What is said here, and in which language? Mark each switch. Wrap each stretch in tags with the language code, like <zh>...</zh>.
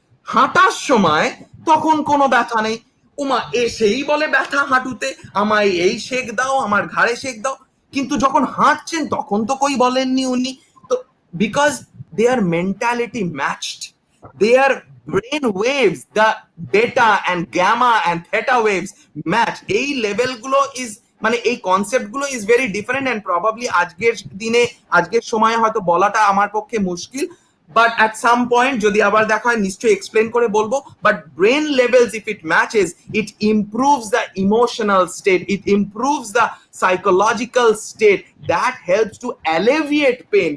<bn>হাঁটার সময় তখন কোনো ব্যথা নেই, উমা এসেই বলে ব্যথা হাঁটুতে, আমায় এই শেক দাও, আমার ঘাড়ে শেক দাও। কিন্তু যখন হাঁটছেন তখন তো কই বলেননি উনি। তো</bn> <en>Because they are mentality matched, their brain waves, the beta and gamma and theta waves match.</en> <bn>এই লেভেল গুলো ইজ মানে এই কনসেপ্ট গুলো is very different, and probably আজকের দিনে আজকের সময়ে হয়তো বলাটা আমার পক্ষে মুশকিল, বাট at some point যদি আবার দেখা হয় নিশ্চয়ই এক্সপ্লেন করে বলবো।</bn> <en>But brain levels if it matches, it improves the emotional state, it improves the psychological state, that helps to alleviate pain.</en>